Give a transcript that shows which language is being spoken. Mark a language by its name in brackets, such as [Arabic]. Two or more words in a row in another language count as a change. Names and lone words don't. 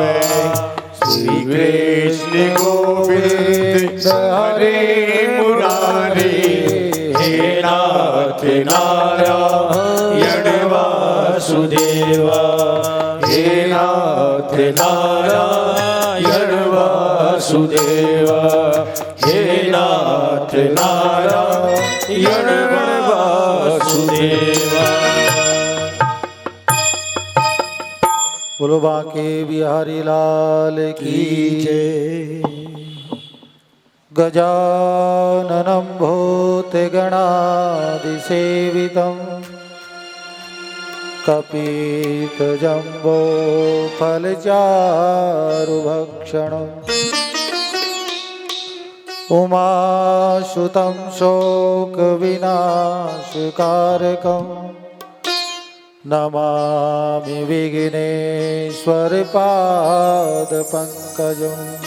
[Sanskrit] श्री कृष्ण गोविंद हरे मुरारी हे नाथ नारायण वासुदेव। हे नाथ नारायण वासुदेव। हे नाथ नारायण वासुदेव। [Hindi] बोलो बांके बिहारी लाल की जय। [Sanskrit] गजाननं भूतगणादिसेवितं कपितजम्बो फलचारुभक्षणम् उमासुतं शोकविनाशकारकम् नमामि विघ्नेश्वर पादपङ्कजम्।